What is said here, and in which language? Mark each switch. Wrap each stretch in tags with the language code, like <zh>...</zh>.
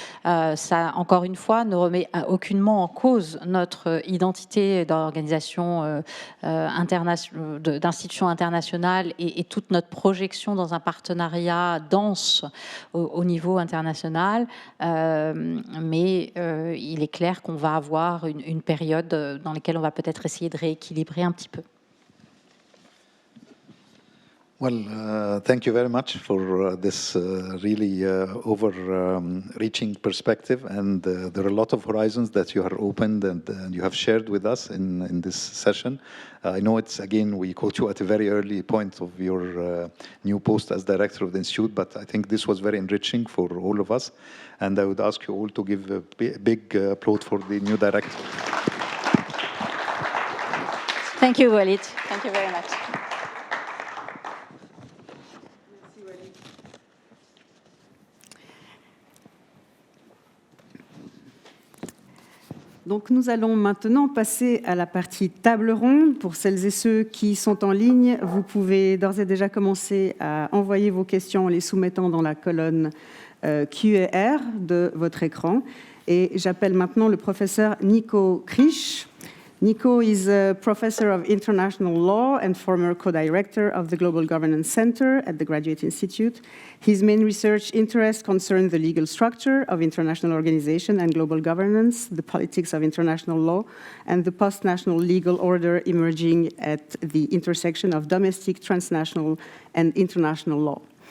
<fr>Ça, encore une fois, ne remet aucunement en cause notre identité d'organisation d'institutions internationales et toute notre projection dans un partenariat dense au niveau international. Mais il est clair qu'on va avoir une période dans laquelle on va peut-être essayer de rééquilibrer un petit peu.</fr> <en>Well, thank you very much for this really overreaching perspective, and there are a lot of horizons that you have opened and you have shared with us in this session. I know it's, again, we caught you at a very early point of your new post as director of the Institute, but I think this was very enriching for all of us, and I would ask you all to give a big applaud for the new director. Thank you, Walid. Thank you very much.</en> <fr>Donc nous allons maintenant passer à la partie table ronde. Pour celles et ceux qui sont en ligne, vous pouvez d'ores et déjà commencer à envoyer vos questions en les soumettant dans la colonne Q&R de votre écran. Et j'appelle maintenant le professeur Nico Krisch.</fr> <en>Nico is a professor of international law and former co-director of the Global Governance Center at the Graduate Institute. His main research interests concern the legal structure of international organization and global governance, the politics of international law, and the post-national legal order emerging at the intersection of domestic, transnational, and international law.</en>